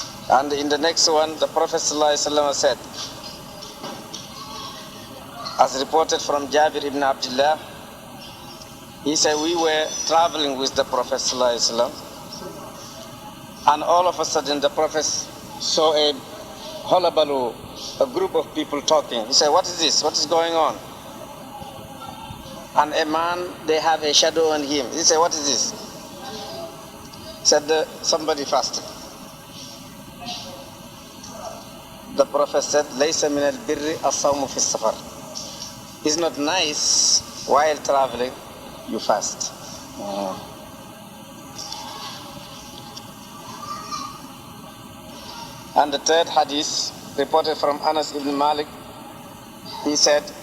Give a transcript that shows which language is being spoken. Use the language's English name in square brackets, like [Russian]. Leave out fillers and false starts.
[English] And in the next one, the Prophet ﷺ said, as reported from Jabir ibn Abdullah, he said, we were traveling with the Prophet ﷺ, and all of a sudden the Prophet saw a hullabaloo, a group of people talking. He said, what is this? What is going on? And a man, they have a shadow on him. He said, what is this? He said, somebody fasted. [Arabic] The Prophet said, لَيْسَ مِنَ الْبِرِّ الصَّوْمُ فِي السَّفَرِ. [English] It's not nice while traveling, you fast. And the third hadith, reported from Anas ibn Malik, he said,